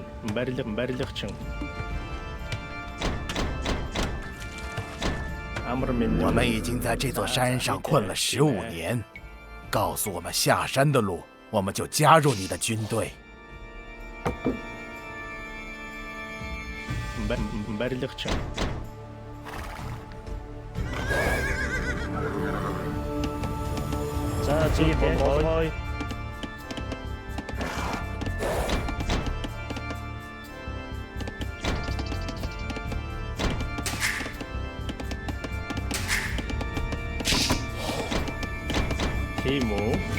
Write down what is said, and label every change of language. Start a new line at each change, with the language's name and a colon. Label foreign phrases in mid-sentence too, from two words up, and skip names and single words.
Mongolian: Барилгачин. Амар минь.
Chinese: 我们已经在这座山上困了15年，告诉我们下山的路，我们就加入你的军队。
Mongolian: барилгачин. За зүйтэй. Тийм үү?